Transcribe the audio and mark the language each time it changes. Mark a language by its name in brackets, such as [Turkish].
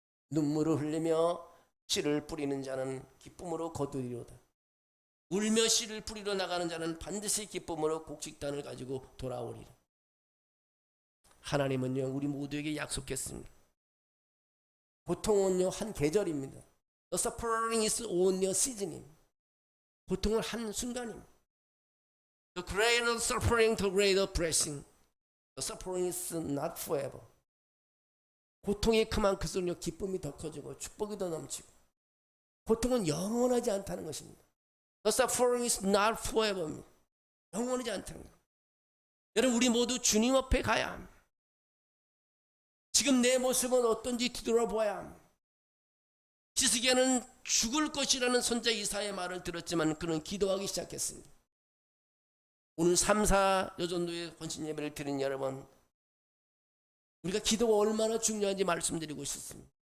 [Korean] 눈물을 흘리며 씨를 뿌리는 자는 기쁨으로 거두리로다. 울며 씨를 뿌리러 나가는 자는 반드시 기쁨으로 곡식단을 가지고 돌아오리라. 하나님은요, 우리 모두에게 약속했습니다. 고통은요, 한 계절입니다. [English] The suffering is only a season. [Korean] 고통은 한 순간입니다. [English] The greater suffering, the greater blessing. The suffering is not forever. [Korean] 고통이 그만큼수록 기쁨이 더 커지고 축복이 더 넘치고, 고통은 영원하지 않다는 것입니다. [English] The suffering is not forever. [Korean] 영원하지 않다는 것. 여러분, 우리 모두 주님 앞에 가야 합니다. 지금 내 모습은 어떤지 뒤돌아보아야 합니다. 히스기야는 죽을 것이라는 선자 이사야의 말을 들었지만 그는 기도하기 시작했습니다. 오늘 3, 4 여전도의 헌신 예배를 드린 여러분, 우리가 기도가 얼마나 중요한지 말씀드리고 싶습니다.